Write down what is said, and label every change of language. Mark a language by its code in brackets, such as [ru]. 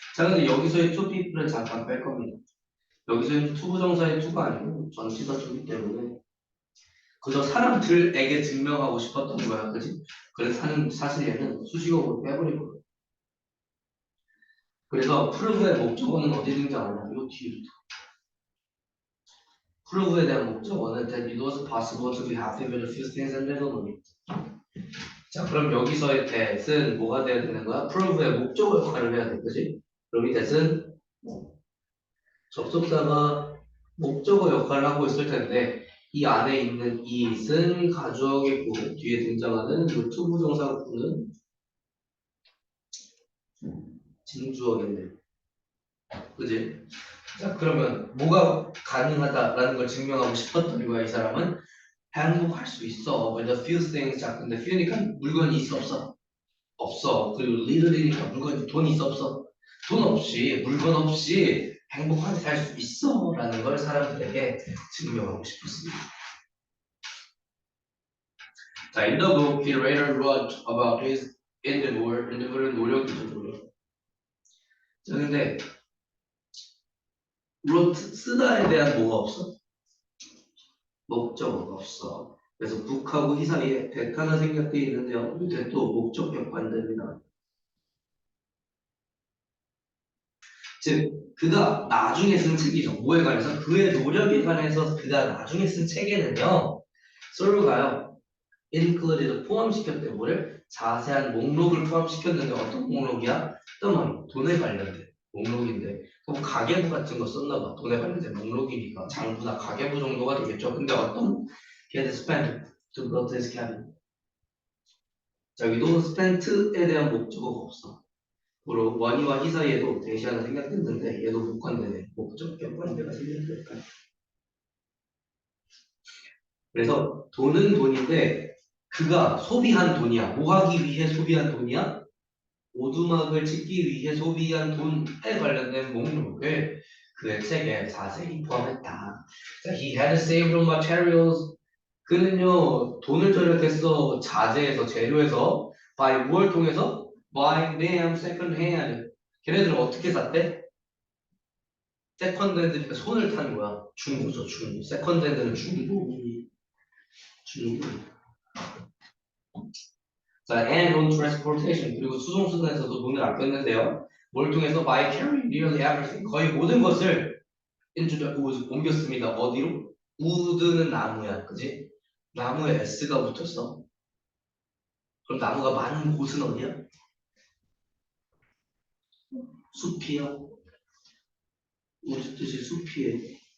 [ko] 자, 근데 여기서의 to people을 잠깐 뺄 겁니다. 여기서는 투부정사의 to가 아니고 전치사 to기 때문에 그저 사람들에게 증명하고 싶었던 거야, 그지? 그래서 사실 얘는 수식어로 빼버린 거야. 그래서 prove의 목적어는 어디 등장하냐? 요 뒤부터. [en] prove에 [ko] 대한 목적어는 [en] that it was possible to be happy with a few things and little money. [ko] 자, 그럼 여기서의 that은 뭐가 돼야 되는 거야? prove의 목적어 역할을 해야 돼, 그지? 그럼 이 that은 접속사가 목적어 역할을 하고 있을 텐데 이 안에 있는 it은 가주어겠고 뒤에 등장하는 이 투부정사구는 진주어겠네. 그지? 자, 그러면 뭐가 가능하다라는 걸 증명하고 싶었던 거야, 이 사람은? 행복할 수 있어. [en] With a few things. [ko] 자, 근데 few니까 물건이 있어, 없어? 없어. 그리고 little이니까 물건이 돈이 있어, 없어? 돈 없이, 물건 없이 행복하게 살 수 있어. 라는 걸 사람들에게 증명하고 싶었습니다. [en] 자, in the book, he later wrote about his endeavor. [ko] endeavor은 노력이죠, 노력. 자, 근데 wrote, 쓰다에 대한 뭐가 없어? 목적어가 없어. 그래서 북하고 이 사이에 that 하나 생략되어 있는데요. 이 that도 목적격 관대입니다. 즉, 그가 나중에 쓴 책이죠. 뭐에 관해서? 그의 노력에 관해서 그가 나중에 쓴 책에는요. 솔로가요. included 포함시켰대. 뭐를? 자세한 목록을 포함시켰는데 어떤 목록이야? 떠머니 돈에 관련된 목록인데 그럼 가계부 같은 거 썼나 봐. 돈에 관련된 목록이니까 장부나 가계부 정도가 되겠죠. 근데 어떤 [en] he had spent to build his cabin. [ko] 자, 여기도 spent에 대한 목적어가 없어. 그리고 원이와 히 사이에도 대시 하나 생략됐는데 얘도 목관되네. 목적 격관대가 생략됐다. 그래서 돈은 돈인데 그가 소비한 돈이야. 뭐 하기 위해 소비한 돈이야? 오두막을 짓기 위해 소비한 돈에 관련된 목록을 그의 책에 자세히 포함했다. 자, he had saved on materials. 그는요 돈을 절약했어. 자재에서 재료에서 by 무엇을 통해서? [en] buying them second hand. [ko] 걔네들은 어떻게 샀대? 세컨드 핸드니까 손을 타는 거야. 중고죠, 중고. 세컨드 핸드는 중고. [en] 자, and on transportation. [ko] 그리고 수송수단에서도 돈을 아꼈는데요. 뭘 통해서 [en] by carrying nearly everything. [ko] 거의 모든 것을 [en] into the wood [ko] 옮겼습니다. 어디로? wood는 나무야, 그지? 나무에 s가 붙었어. 그럼 나무가 많은 곳은 어디야? 숲이요. wood 뜻이 숲이에요.